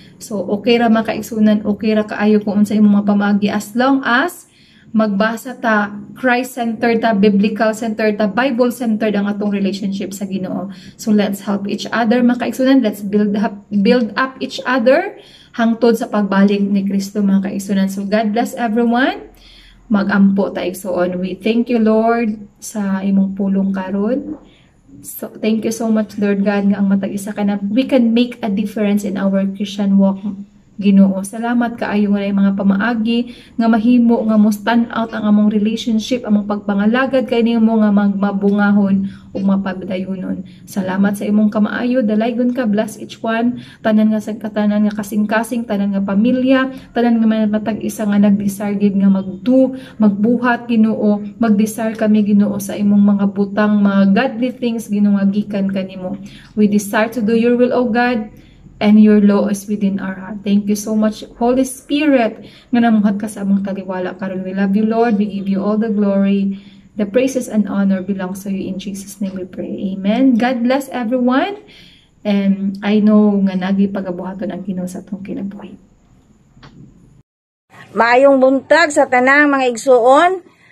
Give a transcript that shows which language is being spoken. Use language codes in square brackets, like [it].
[ceb] So okay ra mga kaigsunan, okay ra kaayo kung unsa imong mga pamaagi as long as magbasa ta Christ-centered ta, biblical-centered ta, Bible-centered ang atong relationship sa Ginoo. [en] So let's help each other mga kaigsunan, let's build up each other [ceb] hangtod sa pagbalik ni Kristo mga kaigsunan. [en] So God bless everyone. [ceb] Magampo ta igsuon. [en] We thank you Lord [ceb] sa imong pulong karon. [en] So thank you so much Lord God [ceb] nga ang matag isa ka na [en] we can make a difference in our Christian walk Ginoo. [ceb] Salamat kaayo nga mga pamaagi nga mahimo nga mo stand out ang among relationship, among pagpangalagad kay nimo nga mabungahon ug mapabdayonon. Salamat sa imong kamaayo, dalaygon ka, [en] bless each one, [ceb] tanan nga sa katanan nga kasing-kasing, tanan nga pamilya, tanan nga matag isa nga nag-desire gid nga magbuhat Ginoo, mag-desire kami Ginoo sa imong mga butang, [en] mga godly things [ceb] Ginoo nga gikan kanimo. [en] We desire to do your will, O God, and your law is within our heart. Thank you so much, Holy Spirit, [ceb] nga namuhat ka sa among taliwala karon. [en] We love you, Lord. We give you all the glory. The praises and honor belongs to you. In Jesus' name we pray. Amen. God bless everyone. [ceb] And I know nga nagi pagabuhaton ang Ginoo sa atong kinabuhi. Maayong buntag sa tanang mga igsuon.